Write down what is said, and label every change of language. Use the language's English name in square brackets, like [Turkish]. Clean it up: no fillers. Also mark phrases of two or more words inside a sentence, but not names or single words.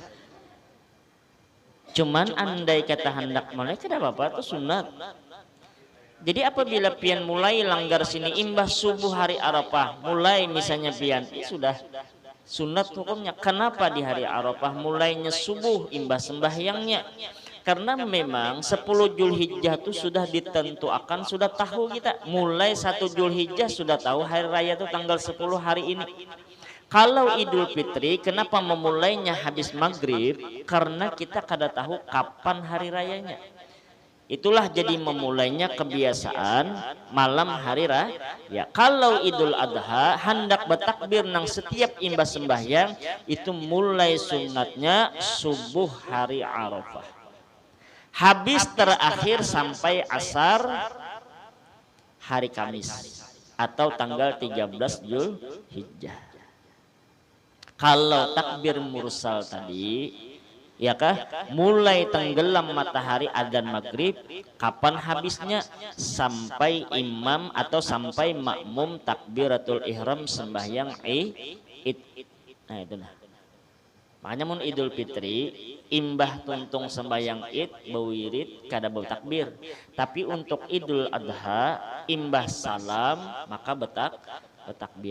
[Indonesian] Cuman andai kata hendak mulai tidak apa-apa itu sunat. [Banjar] Jadi apabila pian mulai langgar sini imbah subuh hari Arafah, mulai misalnya pian sudah sunat hukumnya. Kenapa di hari Arafah mulainya subuh imbah sembahyangnya? [Indonesian] Karena memang 10 Zulhijjah itu sudah ditentukan, sudah tahu kita. Mulai 1 Zulhijjah sudah tahu hari raya itu tanggal 10 hari ini. Kalau Idul Fitri kenapa memulainya habis maghrib? Karena kita kada tahu kapan hari rayanya. Itulah jadi memulainya kebiasaan malam hari raya. [Banjar] Ya, kalau Idul Adha hendak bertakbir nang setiap imbah sembahyang itu mulai sunatnya subuh hari Arafah. [Indonesian] Habis terakhir sampai asar hari Kamis atau tanggal 13 Zulhijjah. Kalau takbir mursal tadi, ya kah? Mulai tenggelam matahari adzan maghrib, kapan habisnya? Sampai imam atau sampai makmum takbiratul ihram sembahyang id. Nah itulah. [Banjar] Makanya mun Idul Fitri, imbah tuntung sembahyang id, bawirid, kada bau takbir. Tapi untuk Idul Adha, imbah salam, maka betakbir.